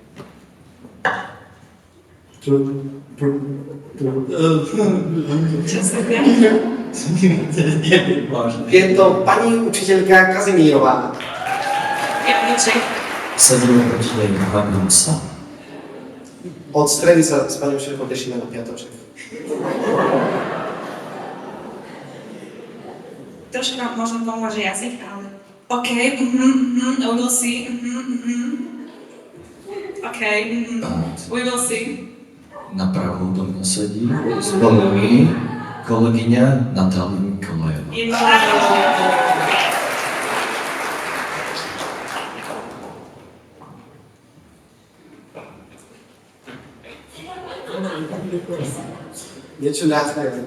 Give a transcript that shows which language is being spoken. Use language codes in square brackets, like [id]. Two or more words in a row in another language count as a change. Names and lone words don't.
[sk] Je to pani učiteľka Kazimírová. Piatoček. Sedíme proti nej, hlavným sa. Od stredy sa s pani učiteľkou tešíme na piatoček. Troška možno pomôže jazyk, ale... [en] OK, we will see, OK, we will see. [sk] Napravo do mňa sedí s kolegy kolegyňa Natália Nikolajová. Niečo nádherné.